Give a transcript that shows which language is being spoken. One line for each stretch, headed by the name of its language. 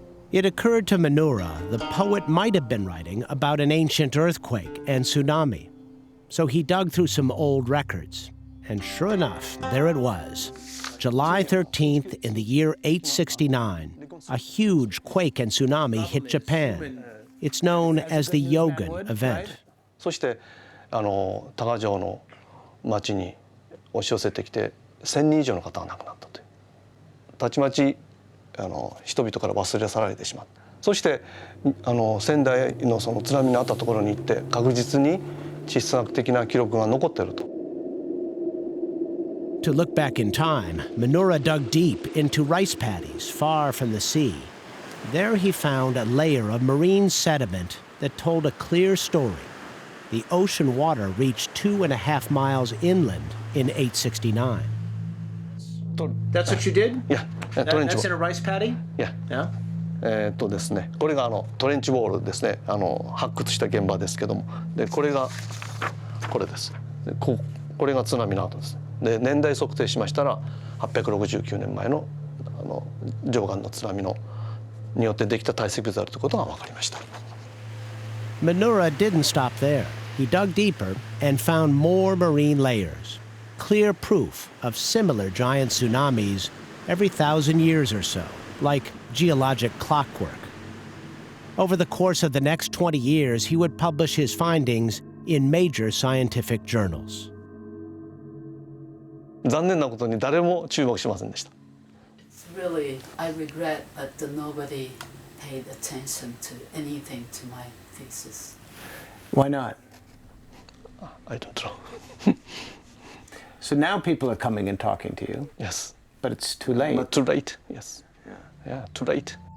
English: It occurred to Minura the poet might have been writing about an ancient earthquake and tsunami. So he dug through some old records, and sure enough, there it was. July 13th in the year 869, a huge quake and tsunami hit Japan. It's known as the Jogan event.
Japanese: そして多賀城の町に押し寄せてきて1000人以上の方が亡くなったという。たちまち人々から忘れ去られてしまった。そして仙台のその津波のあったところに行って確実に地質学的な記録が残っていると。
English: To look back in time, Minura dug deep into rice paddies far from the sea. There he found a layer of marine sediment that told a clear story. The ocean water reached 2.5 miles inland in 869. That's what you did? Yeah. That's in a rice paddy? Yeah. Yeah.
Japanese: ですね、これがトレンチウォールですね、発掘した現場ですけども、でこれがこれです。でこれが津波の後です。で年代測定しましたら869年前のジョガンの津波によってできた堆積物であるということが分かりました。
English: Minura didn't stop there. He dug deeper and found more marine layers, clear proof of similar giant tsunamis every 1,000 years or so, like geologic clockwork. Over the course of the next 20 years, he would publish his findings in major scientific journals.
Japanese: 残念なことに誰も注目しませんでした。
English: Really, I regret that nobody paid attention to anything to my thesis. Why not? I don't know. So now people are coming and talking to you. Yes. But it's too late. But too late, yes. Yeah, too late.